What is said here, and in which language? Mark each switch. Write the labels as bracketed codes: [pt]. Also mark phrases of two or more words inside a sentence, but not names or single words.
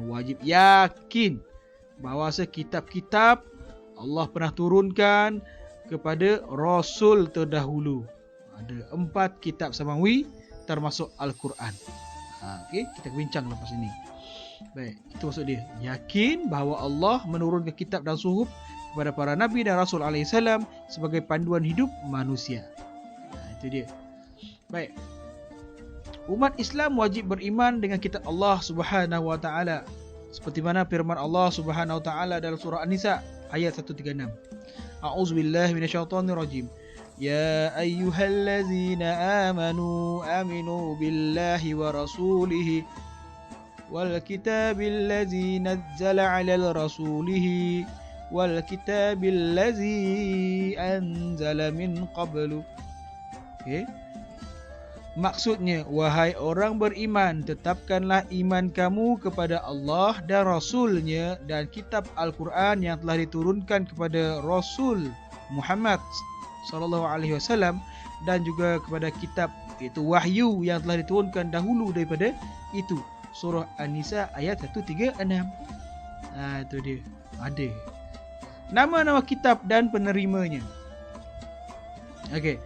[ms] Wajib yakin bahawa kitab-kitab Allah pernah turunkan kepada Rasul terdahulu. Ada 4 kitab samawi termasuk Al-Quran. Okey, kita bincang lepas ini. Baik, itu maksud dia. Yakin bahawa Allah menurunkan kitab dan suhuf kepada para nabi dan Rasul alaihissalam sebagai panduan hidup manusia. Itu dia. Baik. Umat Islam wajib beriman dengan kitab Allah [ar] سبحانه وتعالى [ms] seperti mana firman Allah [ar] سبحانه وتعالى [ms] dalam surah An-Nisa ayat 136. [ar] أعوذ بالله من الشيطان الرجيم. يا أيها الذين آمنوا بالله ورسوله والكتاب الذي نزل على رسوله والكتاب الذي أنزل من قبل. [ms] Okey. Maksudnya, wahai orang beriman, tetapkanlah iman kamu kepada Allah dan Rasul-Nya dan kitab Al-Quran yang telah diturunkan kepada Rasul Muhammad [ar] صلى الله عليه وسلم [ms] dan juga kepada kitab iaitu wahyu yang telah diturunkan dahulu daripada itu. Surah An-Nisa ayat 136. Itu dia. Ada nama-nama kitab dan penerimanya. Okey.